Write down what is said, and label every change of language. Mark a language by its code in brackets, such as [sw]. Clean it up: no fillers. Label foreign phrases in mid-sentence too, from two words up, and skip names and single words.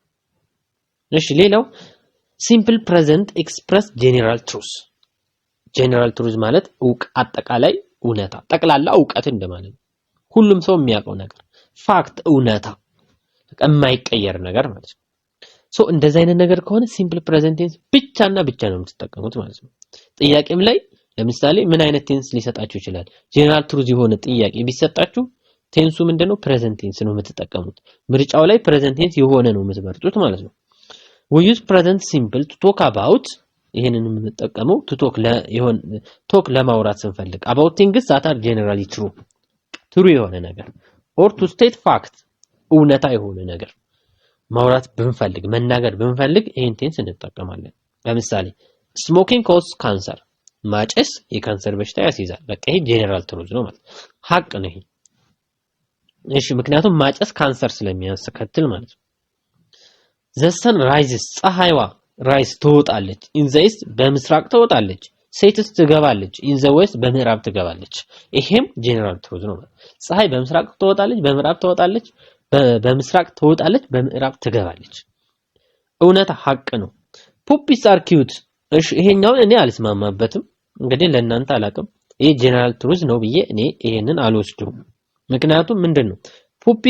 [am] እሺ ሌላው [en] simple present express general truth። general truth [am] ማለት አጠቃላይ እውነታ፣ ጠቅላላ እውቀት እንደማለት ነው። ሁሉም ሰው የሚያውቀው ነገር ፋክት፣ እውነታ፣ የማይቀየር ነገር ማለት ነው። እንደዛ አይነት ነገር ከሆነ [en] simple present tense [am] ብቻና ብቻ ነው የምትጠቀሙት ማለት ነው። ጥያቄም ላይ ለምሳሌ ምን አይነት ቴንስ ሊሰጣችሁ ይችላል? [en] general truth [am] የሆነ ጥያቄ ቢሰጣችሁ ቴንሱ ምንድነው? [en] present tense [am] ነው የምትጠቀሙት። ምርጫው ላይ [en] present tense [am] የሆነ ነው የምትመርጡት ማለት ነው። [en] we use present simple to talk about [am] ይሄንን የምንጠቀመው ቶክ ለማውራት ስንፈልግ [en] about things that are generally true [am] የሆነ ነገር [en] or to state fact [am] እውነታ የሆነ ነገር ማውራት ብንፈልግ መናገር ብንፈልግ ይሄን ቴንስ እንጠቀማለን። ለምሳሌ [en] smoking causes cancer [am] ማጨስ የካንሰር በሽታ ያስይዛል። በቃ ይሄ [en] general truth [am] ነው ማለት ሐቅ ነው ይሄ። እሺ ምክንያቱም ማጨስ ካንሰር ስለሚያስከትል ማለት ነው። [en] the sun rises [am] ፀሐይዋ ራይስ ትወጣለች [en] in the east [am] በምስራቅ ትወጣለች ሴትስ ትገባለች [en] in the west [am] በምዕራብ ትገባለች። ይሄም ጄኔራል ትሩዝ ነው። ፀሐይ በምስራቅ ትወጣለች በምዕራብ ትወጣለች በምስራቅ ትወጣለች በምዕራብ ትገባለች። እውነታ ሐቅ ነው። [en] puppies are cute። [am] እሺ ይሄኛውን እኔ አልስማማበትም። እንግዲህ ለእናንተ አላቅም። ይሄ ጄኔራል ትሩዝ ነው ብዬ እኔ ይሄንን አልወስደውም። ምክንያቱም ምንድነው ፑፒስ